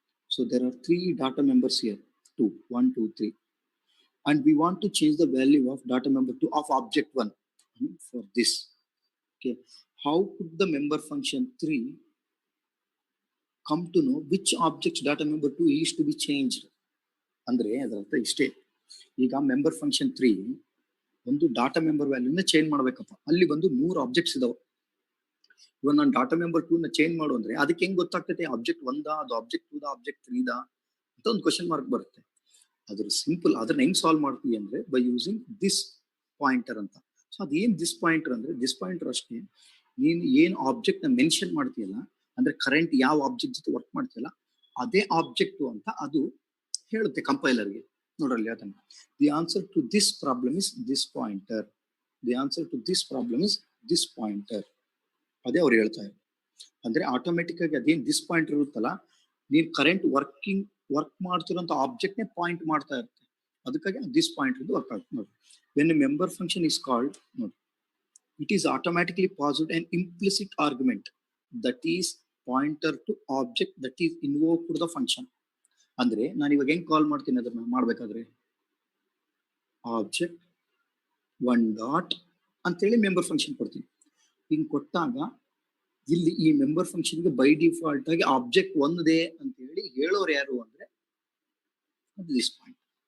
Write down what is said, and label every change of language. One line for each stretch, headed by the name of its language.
English: So there are 3 data members here, 2, 1, 2, 3. And we want to change the value of data member 2 of object 1 for this. Okay. How could the member function 3 come to know which object's data member 2 is to be changed?
Kannada: Andre ಅದರ ಅರ್ಥ ಇಷ್ಟೇ. ಈಗ member function 3 ಒಂದು data member ವ್ಯಾಲ್ಯೂನ change ಮಾಡ್ಬೇಕಪ್ಪ. ಅಲ್ಲಿ ಬಂದು 3 objects ಇದಾವೆ. ಇವಾಗ ನಾನು ಡಾಟಾ ಮೆಂಬರ್ 2 ನ ಚೇಂಜ್ ಮಾಡು ಅಂದ್ರೆ ಅದಕ್ಕೆ ಹೆಂಗ್ ಗೊತ್ತಾಗ್ತೈತೆ ಆಬ್ಜೆಕ್ಟ್ 1 ಅದು ಆಬ್ಜೆಕ್ಟ್ 2 ಆಬ್ಜೆಕ್ಟ್ 3 ಅಂತ ಒಂದು ಕ್ವಶನ್ ಮಾರ್ಕ್ ಬರುತ್ತೆ. ಅದ್ರ ಸಿಂಪಲ್ ಅದನ್ನ ಹೆಂಗ್ ಸಾಲ್ವ್ ಮಾಡ್ತೀವಿ ಅಂದ್ರೆ
English: by using this pointer
Kannada: ಅಂತ. ಸೊ ಅದೇನ್ ದಿಸ್ ಪಾಯಿಂಟರ್ ಅಂದ್ರೆ ದಿಸ್ ಪಾಯಿಂಟರ್ ಅಷ್ಟೇ, ನೀನು ಏನ್ ಆಬ್ಜೆಕ್ಟ್ ನ ಮೆನ್ಷನ್ ಮಾಡ್ತೀಯಲ್ಲ, ಅಂದ್ರೆ ಕರೆಂಟ್ ಯಾವ ಆಬ್ಜೆಕ್ಟ್ ಜೊತೆ ವರ್ಕ್ ಮಾಡ್ತೀಯಲ್ಲ ಅದೇ ಆಬ್ಜೆಕ್ಟ್ ಅಂತ ಅದು ಹೇಳುತ್ತೆ ಕಂಪೈಲರ್ಗೆ. ನೋಡ್ರಲ್ಲಿ ಅದನ್ನ
English: The answer to this problem is this pointer. The answer to this problem is this pointer.
Kannada: ಅದೇ ಅವ್ರು ಹೇಳ್ತಾ ಇದ್ದಾರೆ. ಅಂದ್ರೆ ಆಟೋಮೆಟಿಕ್ ಆಗಿ ಅದೇನ್ ದಿಸ್ ಪಾಯಿಂಟರ್ ಇರುತ್ತಲ್ಲ, ನೀನ್ ಕರೆಂಟ್ ವರ್ಕ್ ಮಾಡ್ತಿರೋಂಥ ಆಬ್ಜೆಕ್ಟ್ ನೇ ಪಾಯಿಂಟ್ ಮಾಡ್ತಾ ಇರುತ್ತೆ. ಅದಕ್ಕಾಗಿ ದಿಸ್ ಪಾಯಿಂಟ್ ವರ್ಕ್ ಆಗುತ್ತೆ ನೋಡಿ.
English: When a member function is called ನೋಡಿ, it is automatically passed an implicit argument that is pointer to object that is invoked to the function.
Kannada: ಅಂದ್ರೆ ನಾನು ಇವಾಗ ಹೆಂಗ್ ಕಾಲ್ ಮಾಡ್ತೀನಿ ಅದನ್ನ ಮಾಡ್ಬೇಕಾದ್ರೆ ಆಬ್ಜೆಕ್ಟ್ 1 ಡಾಟ್ ಅಂತೇಳಿ ಮೆಂಬರ್ ಫಂಕ್ಷನ್ ಕೊಡ್ತೀನಿ. ಹಿಂಗ್ ಕೊಟ್ಟಾಗ ಇಲ್ಲಿ ಈ ಮೆಂಬರ್ ಫಂಕ್ಷನ್ಗೆ ಬೈ ಡಿಫಾಲ್ಟ್ ಆಗಿ ಆಬ್ಜೆಕ್ಟ್ ಒಂದೇ ಅಂತ ಹೇಳಿ ಹೇಳೋರು ಯಾರು ಅಂದ್ರೆ ದಿಸ್ ಪಾಯಿಂಟ್.